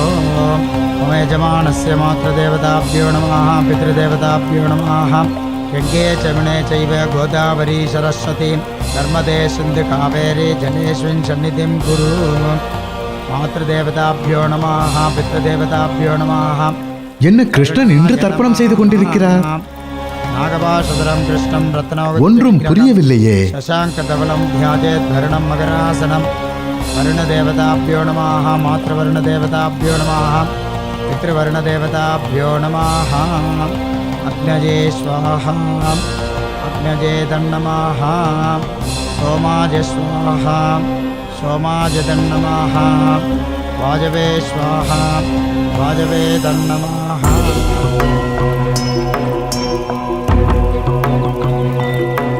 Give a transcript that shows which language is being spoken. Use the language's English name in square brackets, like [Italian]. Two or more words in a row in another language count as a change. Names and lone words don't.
[Sanskrit] मम यजमानस्य मातृदेवताभ्यो नमः पितृदेवताभ्यो नमः यज्ञे चमणे चैव गोदावरी सरस्वती नर्मदे सिन्धु कावेरी जलेष्विन् सन्निधिं कुरु मातृदेवताभ्यो नमः पितृदेवताभ्यो नमः [Tamil] என்ன கிருஷ்ணன் இன்று தர்ப்பணம் செய்து கொண்டிருக்கிறார்? [Sanskrit] नागपाशधरं कृष्णं रत्नावती [Tamil] ஒன்றும் புரியவில்லையே. [Sanskrit] शशाङ्कधवलं ध्यायेत् भरणं मकरासनं वरुणदेवताभ्यो नमः मातृवर्णदेवताभ्यो नमः पितृवर्णदेवताभ्यो नमः अग्नये स्वाहा अग्नये तन्नमः सोमाय स्वाहा सोमाय तन्नमः वाजवे स्वाहा वाजवे तन्नमः